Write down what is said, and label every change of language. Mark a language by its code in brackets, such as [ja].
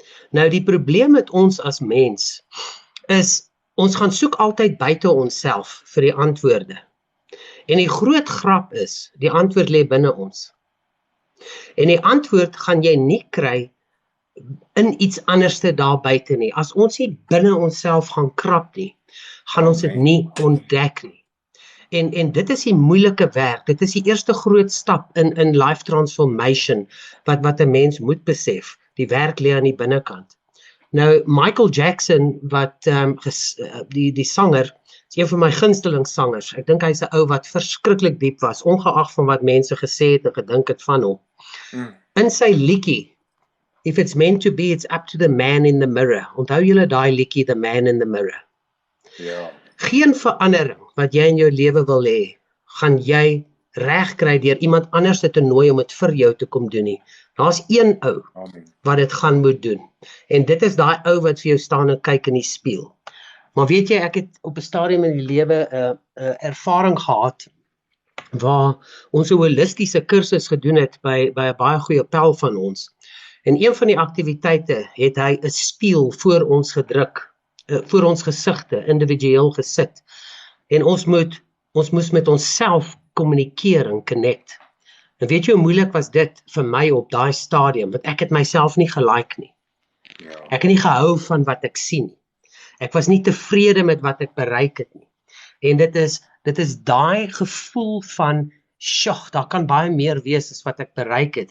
[af] Nou die probleem met ons as mens, is, ons gaan soek altyd buite onsself vir die antwoorde, en die groot grap is, die antwoord lê binne ons, en die antwoord gaan jy nie kry in iets anderste daar buite nie. As ons nie binne onsself gaan krap nie, gaan ons dit nie ontdek nie. En dit is die moeilike werk, dit is die eerste groot stap in life transformation, wat 'n mens moet besef, die werk lê aan die binnekant. Nou, Michael Jackson, wat die sanger, is een van my gunsteling sangers. Ek dink hy's 'n ou wat verskriklik diep was, ongeag van wat mense gesê het en gedink het van hom. In sy liedjie, [en] If it's meant to be, it's up to the man in the mirror. [af] Onthou julle daai liedjie, The Man in the Mirror? Ja. Geen verandering wat jy in jou lewe wil hê, gaan jy reg kry deur iemand anders te nooi om dit vir jou te kom doen nie. Daar's een ou wat dit gaan moet doen. En dit is daai ou wat vir jou staan en kyk in die spieël. Maar weet jy, ek het op 'n stadium in die lewe 'n ervaring gehad waar ons 'n holistiese kursus gedoen het by 'n baie goeie pel van ons. En een van die aktiwiteite het hy 'n spieël voor ons gedruk, voor ons gesigte, individueel gesit. En ons moes met onsself kommunikeer en connect. En weet jy hoe moeilik was dit vir my op daai stadium, want ek het myself nie gelike nie. Ek het nie gehou van wat ek sien nie. Ek was nie tevrede met wat ek bereik het nie. En dit is daai gevoel van, sjog, daar kan baie meer wees as wat ek bereik het.